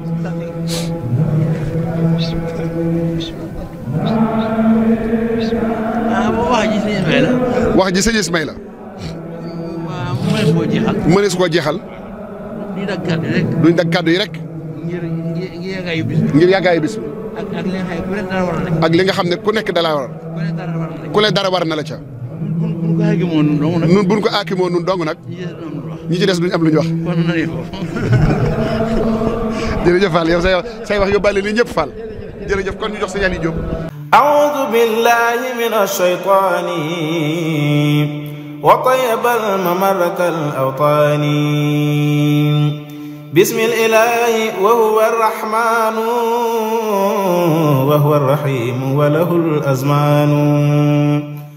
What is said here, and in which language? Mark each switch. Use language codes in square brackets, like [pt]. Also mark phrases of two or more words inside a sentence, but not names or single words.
[wo] wax ji sëñ Ismaïla mënees koo jeexal duñ dag kàddu yi rek ngir yàggaayu bis bi ak li nga xam ne ku nekk dala war ku le dara war na la ca nun buñ ko aakimoo nun dong nag ñi ci des duñ am lu ñu wax jërëjëf Fall yow say wax yóbbaale ni ñëpp Fall jërëjëf kon ñu jox Sëñ Aliou Diop [ar] أعوذ بالله من الشيطان وطيب الممر كالأوطان بسم الإله وهو الرحمن وهو الرحيم وله الأزمان